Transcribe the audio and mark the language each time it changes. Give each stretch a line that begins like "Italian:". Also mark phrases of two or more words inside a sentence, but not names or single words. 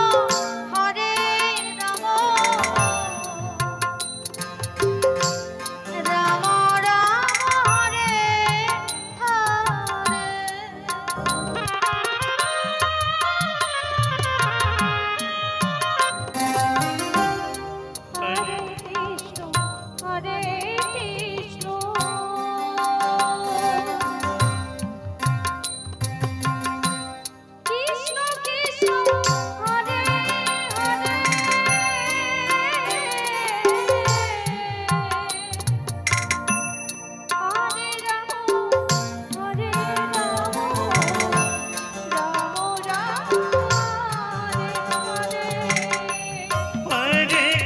Sanskrit: রাম রাম হরে হরে কৃষ্ণ হরে কৃষ্ণ কৃষ্ণ কৃষ্ণ হরে হরে হরে রাম রাম রাম হরে হরে